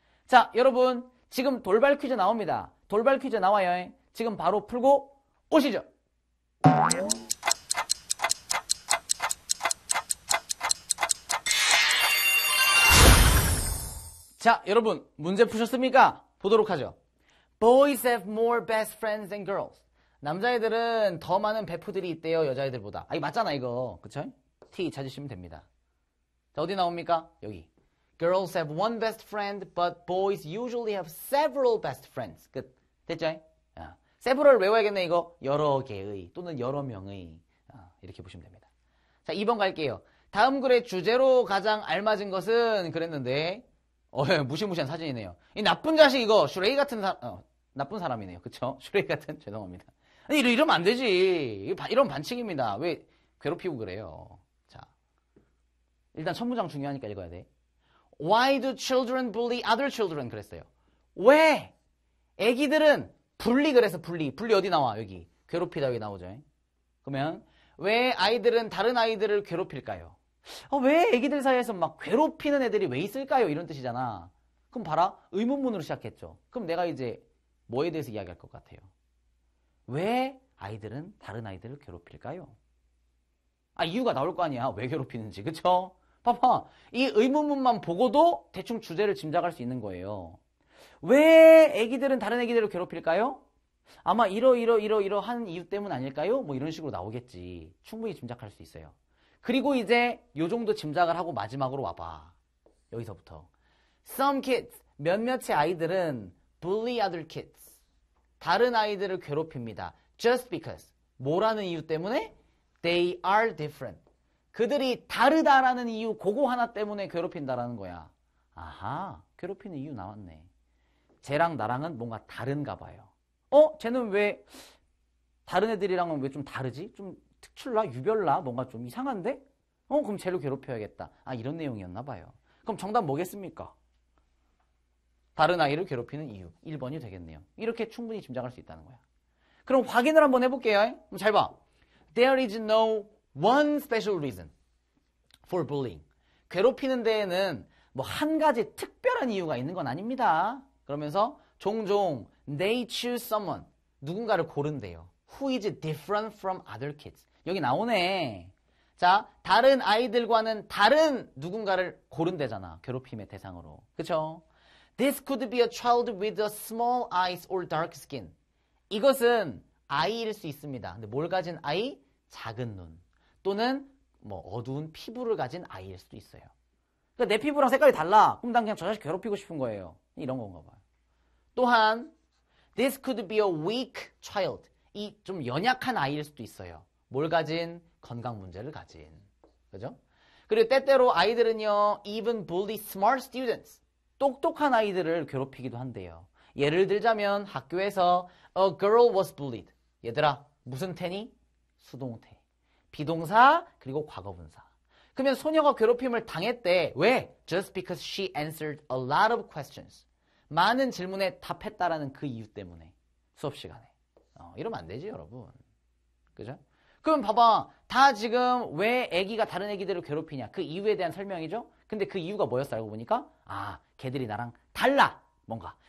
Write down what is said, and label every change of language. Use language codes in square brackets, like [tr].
[ko] 자, 여러분 지금 돌발 퀴즈 나옵니다. 돌발 퀴즈 나와요. 지금 바로 풀고 오시죠. 자, 여러분 문제 푸셨습니까? 보도록 하죠. [en] Boys have more best friends than girls. [ko] 남자애들은 더 많은 베프들이 있대요. 여자애들보다. 아, 이거 맞잖아 이거. 그쵸? T 찾으시면 됩니다. 자, 어디 나옵니까? 여기. [en] Girls have one best friend, but boys usually have several best friends. [ko] 끝. 됐죠? several 외워야겠네 이거. 여러 개의 또는 여러 명의. 이렇게 보시면 됩니다. 자, 2번 갈게요. 다음 글의 주제로 가장 알맞은 것은 그랬는데 무시무시한 사진이네요. 이 나쁜 자식 이거 슈레이 같은 나쁜 사람이네요. 그쵸? 슈레이 같은 죄송합니다. 아니, 이러면 안 되지. 이런 반칙입니다. 왜 괴롭히고 그래요? 자, 일단 첫 문장 중요하니까 읽어야 돼. [en] Why do children bully other children? [ko] 그랬어요. 왜 애기들은 그래서 bully 어디 나와? 여기 괴롭히다 여기 나오죠. 그러면 왜 아이들은 다른 아이들을 괴롭힐까요? 왜 애기들 사이에서 막 괴롭히는 애들이 왜 있을까요? 이런 뜻이잖아. 그럼 봐라. 의문문으로 시작했죠. 그럼 내가 이제 뭐에 대해서 이야기할 것 같아요? 왜 아이들은 다른 아이들을 괴롭힐까요? 이유가 나올 거 아니야. 왜 괴롭히는지. 그쵸? 봐봐. 이 의문문만 보고도 대충 주제를 짐작할 수 있는 거예요. 왜 애기들은 다른 애기들을 괴롭힐까요? 아마 이러한 이유 때문 아닐까요? 뭐 이런 식으로 나오겠지. 충분히 짐작할 수 있어요. 그리고 이제 요 정도 짐작을 하고 마지막으로 와봐. 여기서부터. [en] Some kids, [ko] 몇몇의 아이들은 [en] bully other kids. [ko] 다른 아이들을 괴롭힙니다. [en] Just because. [ko] 뭐라는 이유 때문에? [en] They are different. [ko] 그들이 다르다라는 이유, 그거 하나 때문에 괴롭힌다라는 거야. 아하, 괴롭히는 이유 나왔네. 쟤랑 나랑은 뭔가 다른가 봐요. 쟤는 왜 다른 애들이랑은 왜 좀 다르지? 좀 특출나? 유별나? 뭔가 좀 이상한데? 그럼 쟤를 괴롭혀야겠다. 이런 내용이었나 봐요. 그럼 정답 뭐겠습니까? 다른 아이를 괴롭히는 이유. 1번이 되겠네요. 이렇게 충분히 짐작할 수 있다는 거야. 그럼 확인을 한번 해볼게요. 그럼 잘 봐. [en] There is no one special reason. for bullying. [ko] 괴롭히는 데에는 뭐 한 가지 특별한 이유가 있는 건 아닙니다. 그러면서 종종 [en] they choose someone. [ko] 누군가를 고른대요. [en] Who is different from other kids. [ko] 여기 나오네. 자, 다른 아이들과는 다른 누군가를 고른대잖아. 괴롭힘의 대상으로. 그쵸? [en] This could be a child with a small eyes or dark skin. [ko] 이것은 아이일 수 있습니다. 근데 뭘 가진 아이? 작은 눈. 또는 뭐 어두운 피부를 가진 아이일 수도 있어요. 그러니까 내 피부랑 색깔이 달라. 그럼 난 그냥 저 자식 괴롭히고 싶은 거예요. 이런 건가 봐요. 또한 [en] This could be a weak child. [ko] 이 좀 연약한 아이일 수도 있어요. 뭘 가진? 건강 문제를 가진. 그죠? 그리고 때때로 아이들은요, [en] even bully smart students. [ko] 똑똑한 아이들을 괴롭히기도 한대요. 예를 들자면 학교에서 [en] a girl was bullied. [ko] 얘들아, 무슨 태니? 수동태. 비동사, 그리고 과거분사. 그러면 소녀가 괴롭힘을 당했대. 왜? [en] Just because she answered a lot of questions. [ko] 많은 질문에 답했다라는 그 이유 때문에. 수업 시간에. 이러면 안 되지, 여러분. 그죠? 그럼 봐봐. 다 지금 왜 애기가 다른 애기들을 괴롭히냐. 그 이유에 대한 설명이죠? 근데 그 이유가 뭐였어, 알고 보니까? 아, 걔들이 나랑 달라. 뭔가.